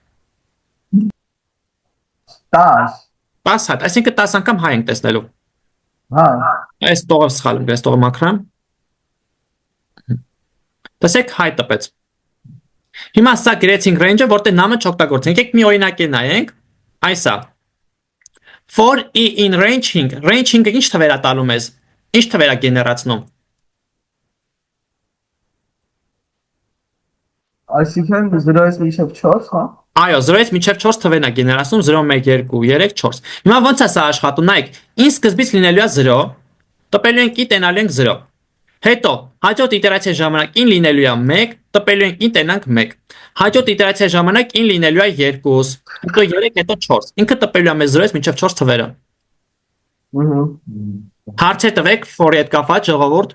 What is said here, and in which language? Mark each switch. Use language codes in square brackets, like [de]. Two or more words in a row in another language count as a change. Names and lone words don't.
[hy] 10։ 10 հատ, այսինքն 10 անգամ հայ ենք տեսնելու։ Հա։ Այս տողը սխալ եմ, այս տողը մաքրամ։ Տեսեք հայ տպեց։ Հիմա սա գրեցինք range-ը, որտեղ num-ը չօգտագործենք։ Եկեք մի օրինակ նայենք։ Այս է։ [en] For i in ranging, [hy] ranging-ը ինչ թվեր է տալու մեզ։ Ինչ թվեր է գեներացնում։ Այսինքն 0-ից մինչև 4, հա։ Այո, 0-ից մինչև 4 թվերն է գեներացնում 0, 1, 2, 3, 4։ Հիմա ոնց է սա աշխատում, նայեք, ին սկզբից լինելու է 0, տպելու ենք i տենալու ենք 0։ Հետո, հաջորդ իտերացիայի ժամանակ ին լինելու է 1, տպելու ենք ին տենանք 1։ Հաջորդ իտերացիայի ժամանակ ին լինելու է 2, հետո 3, հետո 4։ Ինքը տպելու է մեզ 0-ից մինչև 4 թվերը։ Հարցեր տվեք for-ի հետ կապված ժողովուրդ։